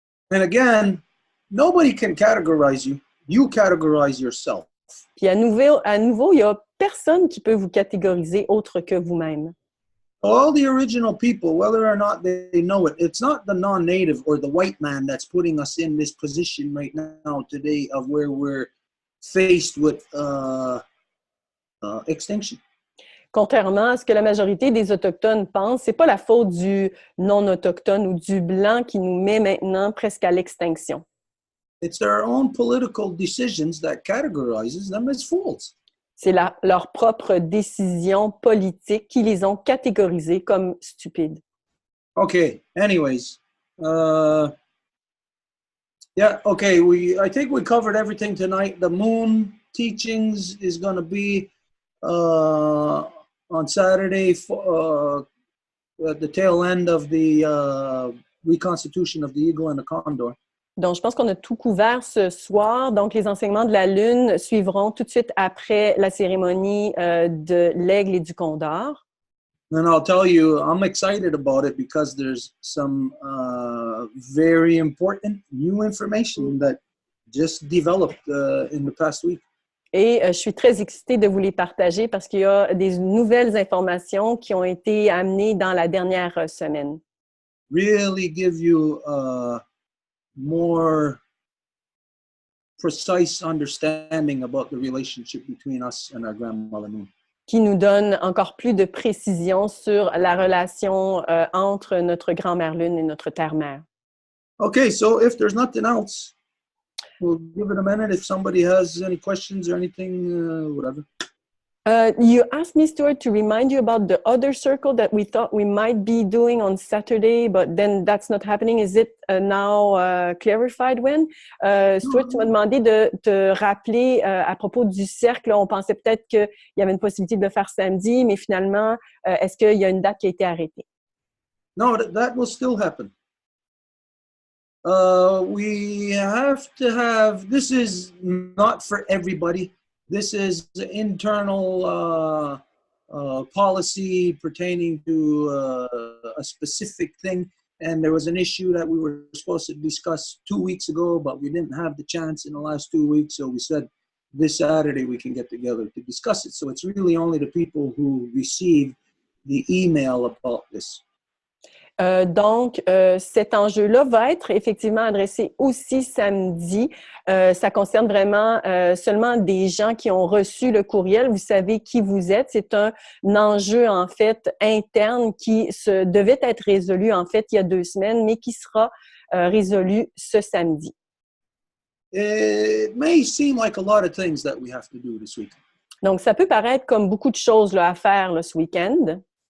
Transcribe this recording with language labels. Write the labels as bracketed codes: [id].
[en] And again, nobody can categorize you. You categorize yourself. [fr] Puis à nouveau, il n'y a personne qui peut vous catégoriser autre que vous-même. [en] All the original people, whether or not they know it, it's not the non-native or the white man that's putting us in this position right now today of where we're faced with extinction. [fr] Contrairement à ce que la majorité des Autochtones pensent, c'est pas la faute du non-autochtone ou du blanc qui nous met maintenant presque à l'extinction. [en] It's their own political decisions that categorizes them as fools. [fr] C'est leur propre décision politique qui les ont catégorisés comme stupides. [en] Okay, anyways. Yeah, okay, I think we covered everything tonight. The moon teachings is going to be on Saturday at the tail end of the reconstitution of the eagle and the condor. [fr] Donc, je pense qu'on a tout couvert ce soir. Donc, les enseignements de la Lune suivront tout de suite après la cérémonie de l'aigle et du condor. [en] And I'll tell you, I'm excited about it because there's some very important new information that just developed in the past week. [fr] Et je suis très excitée de vous les partager parce qu'il y a des nouvelles informations qui ont été amenées dans la dernière semaine. [en] Really give you more precise understanding about the relationship between us and our grandmother moon. [fr] Qui nous donne encore plus de précision sur la relation entre notre grand-mère lune et notre terre-mère. [en] Okay, so if there's nothing else, we'll give it a minute if somebody has any questions or anything, whatever. You asked me, Stuart, to remind you about the other circle that we thought we might be doing on Saturday, but then that's not happening. Is it now clarified when? [fr] Stuart, tu m'as demandé de te rappeler à propos du cercle. On pensait peut-être qu'il y avait une possibilité de le faire samedi, mais finalement, est-ce qu'il y a une date qui a été arrêtée? [en] No, that will still happen. We have to have, this is not for everybody. This is the internal policy pertaining to a specific thing. And there was an issue that we were supposed to discuss 2 weeks ago, but we didn't have the chance in the last 2 weeks. So we said this Saturday we can get together to discuss it. So it's really only the people who receive the email about this. [fr] Donc, cet enjeu-là va être effectivement adressé aussi samedi. Ça concerne vraiment seulement des gens qui ont reçu le courriel. Vous savez qui vous êtes. C'est un enjeu, en fait, interne qui devait être résolu, en fait, il y a 2 semaines, mais qui sera résolu ce samedi. [en] It may seem like a lot of things that we have to do this week. [fr] Donc, ça peut paraître comme beaucoup de choses là, à faire là, ce week-end.